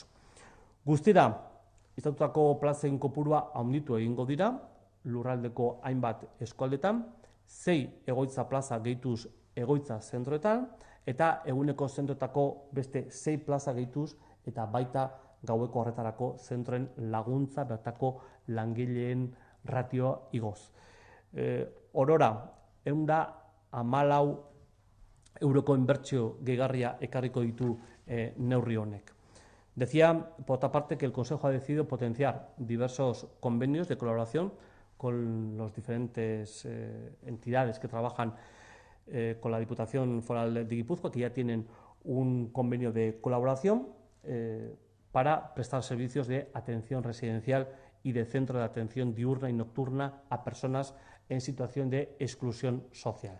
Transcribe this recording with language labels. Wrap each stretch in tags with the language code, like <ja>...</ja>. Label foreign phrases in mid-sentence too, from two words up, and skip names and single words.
<eu>Guztira, istatutako plazen kopurua handitu egingo dira, lurraldeko hainbat eskualdetan, 6 egoitza plaza gehituz egoitza zentroetan, eta eguneko zentroetako beste 6 plaza gehituz eta baita gaueko horretarako zentroen laguntza bertako langileen ratioa igoz. Orora, €114 inbertsio gehigarria ekarriko ditu neurri honek.</eu> <es>Decía, por otra parte, que el Consejo ha decidido potenciar diversos convenios de colaboración con las diferentes entidades que trabajan con la Diputación Foral de Guipúzcoa, que ya tienen un convenio de colaboración para prestar servicios de atención residencial y de centro de atención diurna y nocturna a personas en situación de exclusión social.</es>